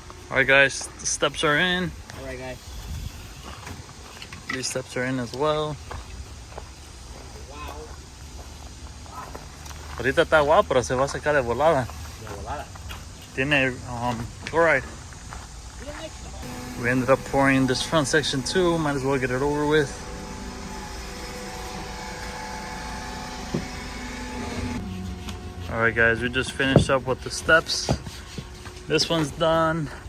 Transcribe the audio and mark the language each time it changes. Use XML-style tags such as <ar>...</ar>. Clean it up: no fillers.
<en>Alright guys, the steps are in. Alright guys. These steps are in as well. Wow.</en> <es>Ahorita está guau, pero se va a secar de volada. De volada. Tiene chloride.</es> <en>We ended up pouring this front section too. Might as well get it over with. Alright guys, we just finished up with the steps. This one's done.</en>